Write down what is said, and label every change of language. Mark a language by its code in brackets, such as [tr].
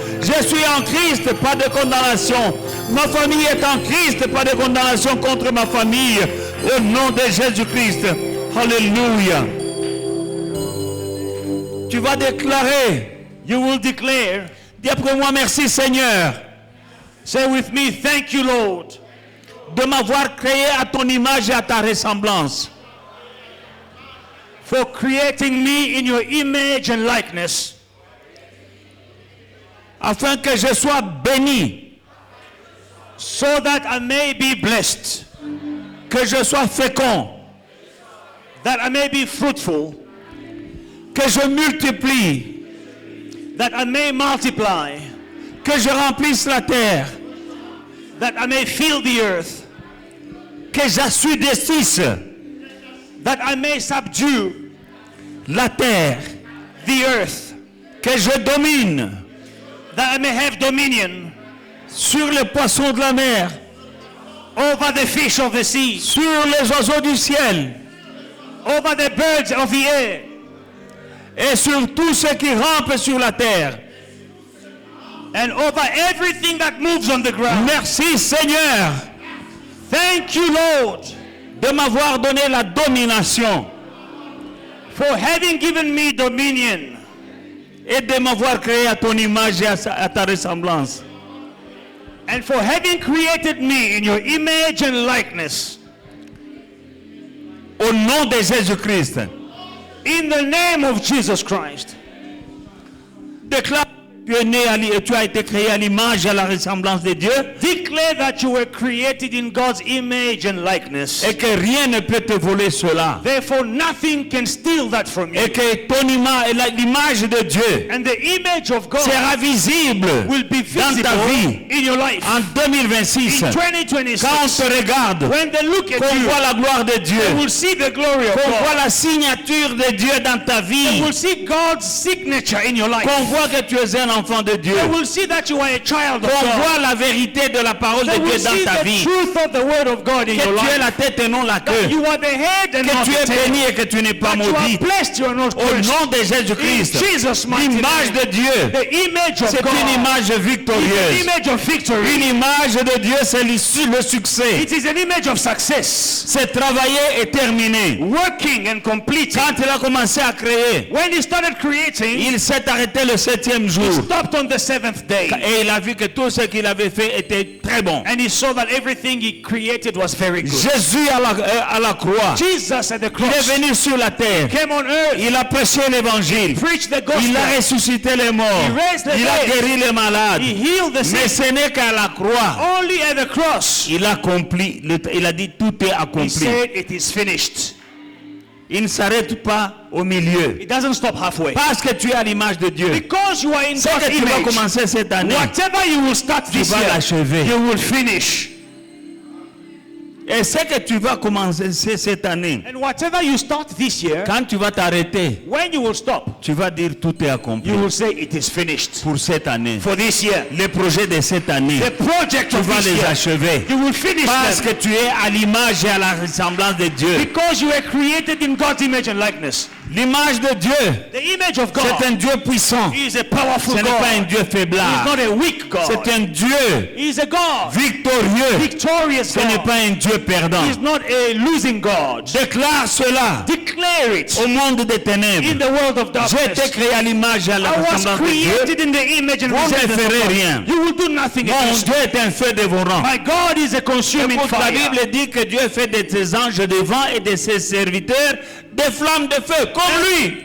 [fr] Je suis en Christ, pas de condamnation. Ma famille est en Christ, pas de condamnation contre ma famille. Au nom de Jésus-Christ. Alléluia. Tu vas déclarer. [en] You will declare. [fr] Dis après moi, merci Seigneur. [en] Say with me, thank you, Lord, [fr] de m'avoir créé à ton image et à ta ressemblance. [en] for creating me in your image and likeness, [fr] afin que je sois béni, [en] so that I may be blessed, [fr] que je sois fécond, [en] that I may be fruitful, [fr] que je multiplie, [en] that I may multiply, [fr] que je remplisse la terre, [en] that I may fill the earth, [fr] que j'assujettisse [en] that I may subdue [fr] la terre, [en] the earth, [fr] que je domine [en] that I may have dominion [fr] sur les poissons de la mer, [en] over the fish of the sea, [fr] sur les oiseaux du ciel [en] over the birds of the air, [fr] et sur tout ce qui rampe sur la terre. [en] and over everything that moves on the ground. [fr] Merci Seigneur [en] Thank you, Lord, [fr] de m'avoir donné la domination [en] for having given me dominion [fr] et de m'avoir créé à ton image et à ta ressemblance. [en] and for having created me in your image and likeness. [fr] Au nom de Jésus-Christ, [en] In the name of Jesus Christ. [fr] déclare que tu es né et tu as été créé à l'image et à la ressemblance de Dieu [en] Declare that you were created in God's image and likeness. [fr] et que rien ne peut te voler cela. [en] Therefore, nothing can steal that from you. [fr] Et que ton image et l'image de Dieu [en] And the image of God [fr] sera visible [en] will be [fr] dans ta vie [en] visible in your life. [fr] en 2026. [en] In [fr] Quand on [en] 2026, [fr] te regarde, [en] when they look at [fr] qu'on [en] you, [fr] voit la gloire de [en] they [fr] Dieu, [en] will see the glory of [fr] qu'on voit [en] God. [fr] la signature de Dieu dans ta [en] They [fr] vie, [en] will see God's signature in your life. [fr] qu'on voit que tu es un enfant de Dieu, [en] They will see that you are a child of [fr] qu'on [en] God. [fr] voit la vérité de la parole de [en] They [fr] Dieu [en] will see [fr] dans ta [en] the [fr] vie, [en] truth of the word of God in [fr] que [en] your [fr] tu es [en] life. [fr] la tête et non la [en] That [fr] queue, [en] you are the head and [fr] que [en] not [fr] tu es [en] the tail. [fr] béni et que tu n'es pas [en] That you are [fr] maudit. [en] blessed, you are not [fr] Au [en] cursed. [fr] nom de [en] In [fr] Jésus-Christ, [en] Jesus' mighty [fr] l'image [en] name. [fr] de Dieu, [en] The image of [fr] c'est [en] God [fr] une image [en] is an [fr] victorieuse. [en] image of victory. [fr] Une image de Dieu, c'est le succès. [en] It is an image of success. [fr] C'est travailler et terminer. [en] Working and completing. [fr] Quand il a commencé à créer, [en] When he started creating, [fr] il s'est arrêté le 7e [en] he [fr] jour. [en] stopped on the seventh day. [fr] Et il a vu que tout ce qu'il avait fait était très bon. [en] And he saw that everything he created was very good. [fr] Jésus à la croix, [en] Jesus at the [fr] il est [en] cross [fr] venu sur la terre. [en] came on earth, [fr] Il a prêché l'évangile. [en] preached the [fr] Il a [en] gospel, [fr] ressuscité les morts. [en] He raised the [fr] Il a [en] dead. [fr] guéri les malades. [en] he healed the [fr] Mais [en] sick. [fr] ce n'est qu'à la croix. [en] Only at the cross, [fr] Il a accompli. Il a dit tout est [en] he [fr] accompli. [en] said it is finished. [fr] Il ne s'arrête pas au milieu. [en] It doesn't stop halfway. [fr] Parce que tu es à l'image de Dieu. [en] Because you are in [fr] Ce [en] God's [fr] que tu vas [en] image, [fr] commencer cette année, [en] whatever you will start [fr] tu [en] this [fr] vas [en] year, [fr] l'achever. [en] you will finish. [fr] Et ce que tu vas commencer cette année, [en] And whatever you start this year, [fr] quand tu vas t'arrêter, [en] when you will stop, [fr] tu vas dire tout est accompli [en] you will say it is finished. [fr] pour cette année. [en] For this year, [fr] Les projets de cette année, [en] the project [fr] tu [en] of [fr] vas [en] this [fr] les [en] year, [fr] achever. [en] you will finish [fr] Parce que [en] them. [fr] tu es à l'image et à la ressemblance de Dieu. [en] Because you were created in God's image and likeness. [fr] L'image de Dieu, [en] The image of God [fr] c'est un Dieu puissant. [en] He is a powerful [fr] Ce n'est pas un [en] God. [fr] Dieu [en] He is [fr] faiblard. [en] not a weak God. [fr] C'est un Dieu [en] He is a God. [fr] victorieux. [en] Victorious [fr] Ce n'est [en] God. [fr] pas un Dieu perdant. [en] He is not a losing God. [fr] Déclare cela [en] Declare it [fr] au monde des [en] in [fr] ténèbres. [en] the world of [fr] J'ai été [en] darkness. [fr] créé à l'image et à la [en] I was [fr] ressemblance de Dieu. [en] created in the image and [fr] Vous ne [en] resemblance of [fr] ferez [en] God. [fr] rien. [en] You will do nothing [fr] Mon [en] against [fr] Dieu est un feu dévorant. [en] My God is a consuming [fr] Écoute, la [en] fire. [fr] Bible dit que Dieu fait de ses anges de vent et de ses serviteurs des flammes de feu, comme lui.